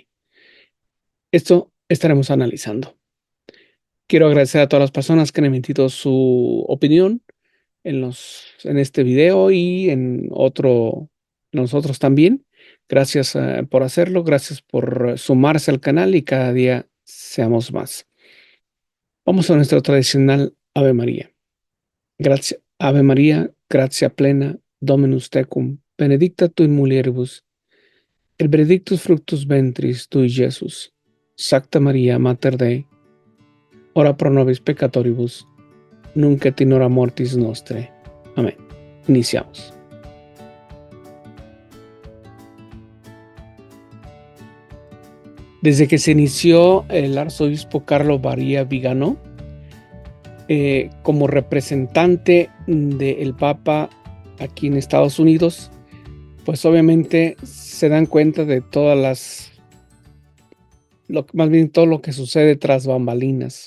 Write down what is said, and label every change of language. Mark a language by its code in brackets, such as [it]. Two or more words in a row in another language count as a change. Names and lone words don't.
[es] Esto estaremos analizando. Quiero agradecer a todas las personas que han emitido su opinión en este video y en nosotros también. Gracias por hacerlo, gracias por sumarse al canal y cada día seamos más. Vamos a nuestro tradicional Ave María. [la] Grazie, Ave Maria, gratia plena, Dominus tecum, benedicta tu in mulieribus, et benedictus fructus ventris tui, Iesus. Sancta Maria, Mater Dei, ora pro nobis peccatoribus, nunc et in hora mortis nostre. [es] Amén. Iniciamos. Desde que se inició el arzobispo Carlo María Viganò como representante del Papa aquí en Estados Unidos, pues obviamente se dan cuenta de más bien todo lo que sucede tras bambalinas.